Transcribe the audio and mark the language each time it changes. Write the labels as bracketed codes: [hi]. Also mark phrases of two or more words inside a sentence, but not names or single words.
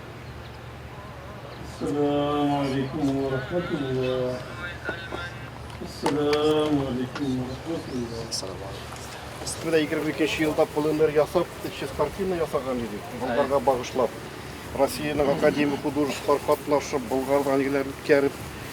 [ar] السلام عليكم ورحمة الله. السلام عليكم. [tt] Менә 22 елда полимер ясап, 300 картина ясаган идек. Болгарга багышлап. Россиянең академик художниклар катнашып, Болгардан нигеләр үткәреп,